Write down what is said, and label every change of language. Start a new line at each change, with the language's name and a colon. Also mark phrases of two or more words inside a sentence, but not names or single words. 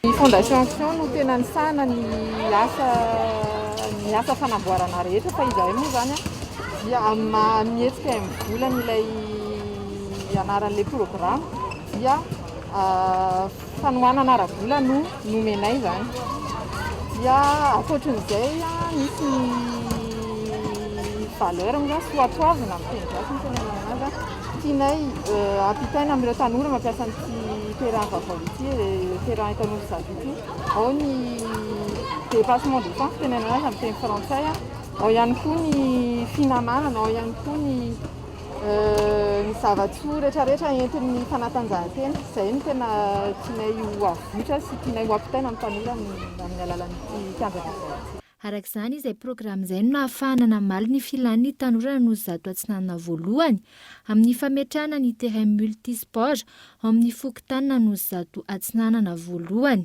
Malagasy: Ny fondation action no tena nisana ny asa fanamboarana rehetra fa izahay moa zany dia mihetsika amin'ny volana ilay anaran'ilay programme dia fanohanana ara-bola no nomenay zany dia ankoatran'izay misy valeur moa zany soatoavina amin'ny teny gasy ny tenenana anazy tianay ampitaina amin'ireo tanora mampiasa nyty terrain vaovao ity terrain etanolo sady ity ao ny
French: dépassement de temps
Malagasy: tenenana azy amin'ny teny frantsay ao ihany koa ny finamanana ao ihany koa ny zava-tsoa rehetrarehetra entin'ny fanatanjahantena izay no tena tianay ho avotra sy tianay ho ampitaina amin'ny tanora amin'ny alalan'ity kianja vaovao. Arak'izany izay programme izay no nahafahana namaly ny filan'ny tanora no zato atsinanana voalohany amin'ny fametrahana ny
French: terrain multisport
Malagasy: amin'ny fokotanana no zato atsinanana voalohany.